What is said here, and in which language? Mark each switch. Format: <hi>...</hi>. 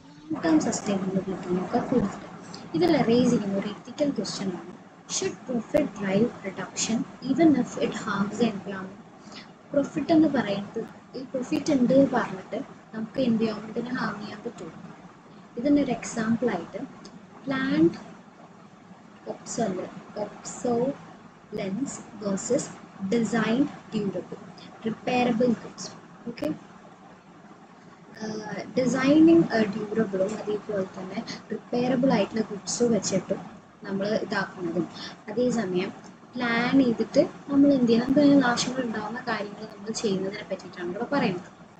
<en>long-term sustainability</en> <ml>ഒക്കെ കൂടുതൽ. ഇതിൽ റേസ് ചെയ്യുന്ന ഒരു എത്തിക്കൽ ക്വസ്റ്റ്യൻ ആണ്,</ml> <en>Should profit drive reduction even if it harms the environment.</en> <ml>Profit എന്ന് പറയുന്നത് ഈ പ്രോഫിറ്റ് ഉണ്ട് പറഞ്ഞിട്ട് നമുക്ക് എൻവയോൺമെന്റിനെ ഹാം ചെയ്യാൻ പറ്റുമോ? ഇതിനൊരു എക്സാമ്പിളായിട്ട്</ml> <en>Planned obsolescence versus designed durable repairable goods.</en> <ml>Okay, designing ഡ്യൂറബിളും അതേപോലെ തന്നെ റിപ്പയറബിൾ ആയിട്ടുള്ള ഗുഡ്സ് വെച്ചിട്ടും നമ്മൾ ഇതാക്കുന്നതും അതേസമയം പ്ലാൻ ചെയ്തിട്ട് നമ്മൾ എന്ത് ചെയ്യണം, നമുക്ക് അതിന് നാശങ്ങൾ ഉണ്ടാകുന്ന കാര്യങ്ങൾ നമ്മൾ ചെയ്യുന്നതിനെ പറ്റിയിട്ടാണ് ഇവിടെ പറയുന്നത്.</ml>